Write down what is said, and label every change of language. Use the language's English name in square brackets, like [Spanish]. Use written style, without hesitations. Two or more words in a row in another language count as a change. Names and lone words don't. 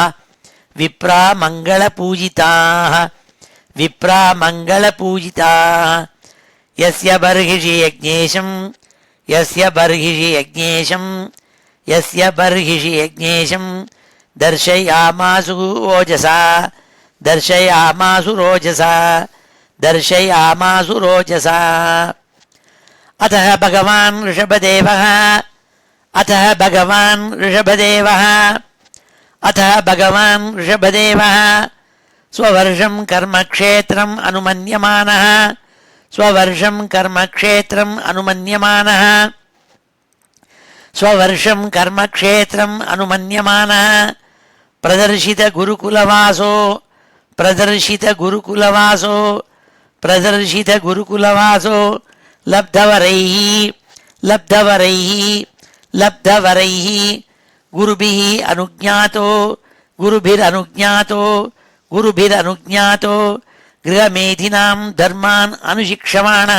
[Sanskrit] विप्रा मङ्गलपूजिताः विप्रा मङ्गलपूजिताः यस्य बर्हिषि यज्ञेशं यस्य बर्हिषि यज्ञेशं यस्य बर्हिषि यज्ञेशं दर्शयामासु ओजसा दर्शयामासु रोजसा दर्शयामासु रोजसा अतः भगवान् ऋषभदेवः अतः भगवान् ऋषभदेवः अतः भगवान् ऋषभदेवः स्ववर्षं कर्मक्षेत्रम् अनुमन्यमानः स्ववर्षं कर्मक्षेत्रम् अनुमन्यमानः स्ववर्षं कर्मक्षेत्रम् अनुमन्यमानः प्रदर्शित गुरुकुलवासो प्रदर्शित गुरुकुलवासो प्रदर्शित गुरुकुलवासो लब्धवरैः लब्धवरैः लब्धवरैः गुरुभिः अनुज्ञातो गुरुभिरनुज्ञातो गुरुभिरनुज्ञातो गृहमेधिनां धर्मान् अनुशिक्षमाणः